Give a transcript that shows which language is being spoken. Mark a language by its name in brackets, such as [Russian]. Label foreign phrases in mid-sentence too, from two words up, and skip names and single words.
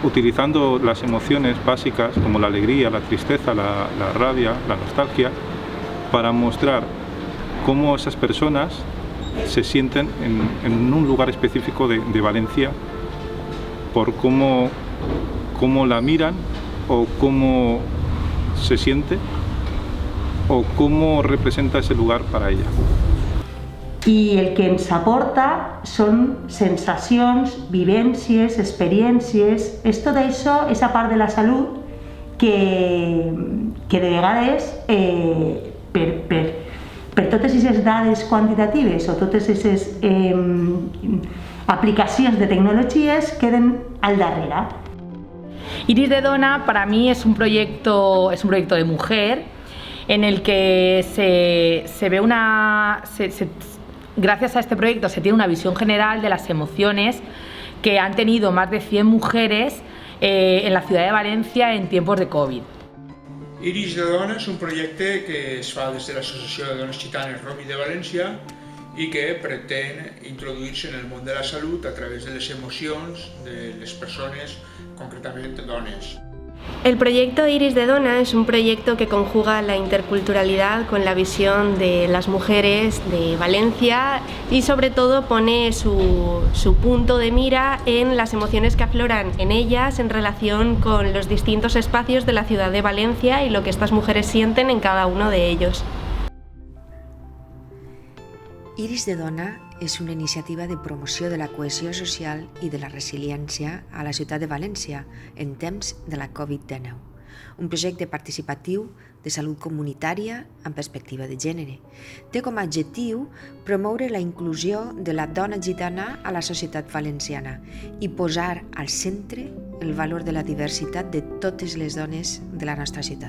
[Spanish] Utilizando las emociones básicas como la alegría, la tristeza, la rabia, la nostalgia, para mostrar cómo esas personas se sienten en un lugar específico de Valencia, por cómo la miran o cómo se siente o cómo representa ese lugar para ella. [Catalan] I el que ens aporta són sensacions, vivències, experiències. Tot això és a part de la salut que de vegades per totes aquestes dades quantitatives o totes aquestes aplicacions de tecnologies queden al darrere. [Spanish] Iris de Dona para mí es un proyecto de mujer en el que se ve gracias a este proyecto se tiene una visión general de las emociones que han tenido más de 100 mujeres en la ciudad de Valencia en tiempos de COVID. [Catalan] Iris de Dona és un projecte que es fa des de l'Associació de Dones Gitanes Romi de València i que pretén introduir-se en el món de la salut a través de les emocions de les persones, concretament dones. [Spanish] El proyecto Iris de Dona es un proyecto que conjuga la interculturalidad con la visión de las mujeres de Valencia y sobre todo pone su punto de mira en las emociones que afloran en ellas en relación con los distintos espacios de la ciudad de Valencia y lo que estas mujeres sienten en cada uno de ellos. [Catalan] Iris de Dona és una iniciativa de promoció de la cohesió social i de la resiliència a la ciutat de València en temps de la Covid-19. Un projecte participatiu de salut comunitària amb perspectiva de gènere. Té com a objectiu promoure la inclusió de la dona gitana a la societat valenciana i posar al centre el valor de la diversitat de totes les dones de la nostra ciutat.